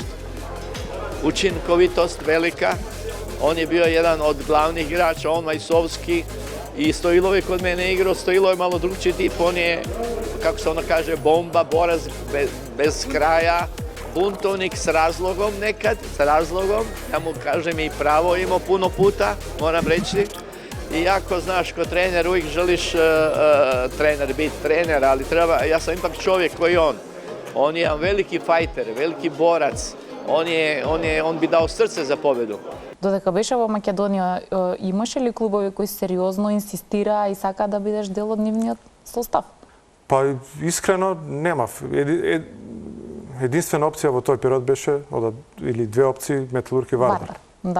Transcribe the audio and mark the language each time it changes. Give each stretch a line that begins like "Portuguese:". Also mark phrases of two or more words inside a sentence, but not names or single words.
Croatian: Učinkovitost velika, on je bio jedan od glavnih igrača, on Majsovski i Stojilov je kod mene igrao, Stojilov je malo drugčiji tip, on je, kako se ono kaže, bomba, borac bez kraja, buntovnik s razlogom nekad, s razlogom, ja mu kažem i pravo imao puno puta, moram reći. Iako, znaš, kao trener uvijek želiš biti trener, ali treba, ja sam ipak čovjek koji on.
Serbian: On je jedan veliki fajter, veliki borac, on bi dao srce za pobedu.
Macedonian: Додека беше во Македонија, имаше ли клубови кои сериозно инсистираа и сака да бидеш дел од нивниот состав? Па искрено немав. Единствена опција во тој период беше, или две опции, Металург и Вардар. Да.